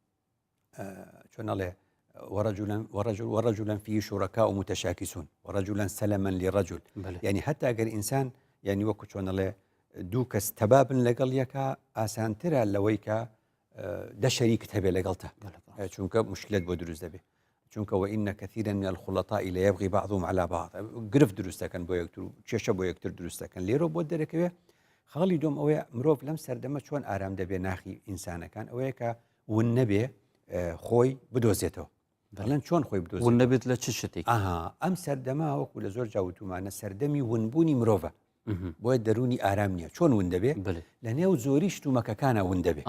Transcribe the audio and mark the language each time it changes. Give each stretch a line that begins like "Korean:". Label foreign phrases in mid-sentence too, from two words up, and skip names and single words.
Central Kurdish: چۆنەڵێ
Arabic: ورجلا فيه شركاء متشاكسون ورجلا سلما لرجل
Central Kurdish: يعني حتى اگر انسان يعني وەکو چۆنەڵێ دوو کەس تەبابن لەگەڵ یەکە ئاسانترە لەوەی کە دە شەریکت هەبێ لەگەڵتە چونکە مشکلت بۆ دروست دەبێ چونکە
Arabic: وإن كثيرا من الخلطاء لا يبغي بعضهم على بعض
Central Kurdish: گرفت دروست دەکەن بۆ یەکتر کێشە بۆ یەکتر دروست دەکەن لێرە بۆ دەرەکەوێ خەڵی دۆم ئەوەیە مرۆڤ لەم سەردەمە چۆن ئارام دەبێ ناخی ئینسانەکان ئەوەیە کە ون نەبێ خۆی بدۆزێتەوە دەڵێن چۆن خۆی بدۆزێت ون نەبێت لە چ شتێک ئەم سەردەما وەکو لە زۆر جاوتومانە سەردەمی ونبوونی مرۆڤە بۆیە دەرونی ئارام نییە چۆن ون دەبێ لە نێو زۆری شتومەکەکانە ون دەبێ